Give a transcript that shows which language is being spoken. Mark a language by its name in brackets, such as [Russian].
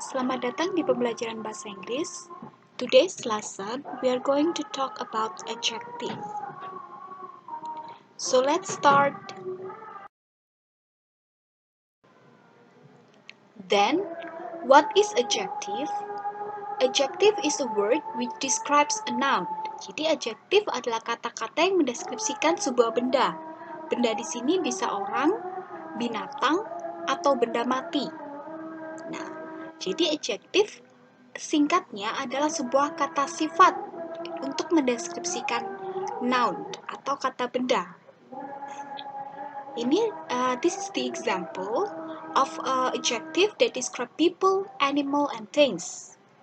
[Indonesian] Selamat datang di pembelajaran bahasa Inggris. [English] Today's lesson, we are going to talk about adjective. So let's start. Then, what is adjective? Adjective is a word which describes a noun. [Indonesian] Jadi adjective adalah kata-kata yang mendeskripsikan sebuah benda. Benda di sini bisa orang, binatang, atau benda mati. Nah, jadi adjective singkatnya adalah sebuah kata sifat untuk mendeskripsikan noun atau kata benda. [English] This is the example of adjective that describe people, animal, and things.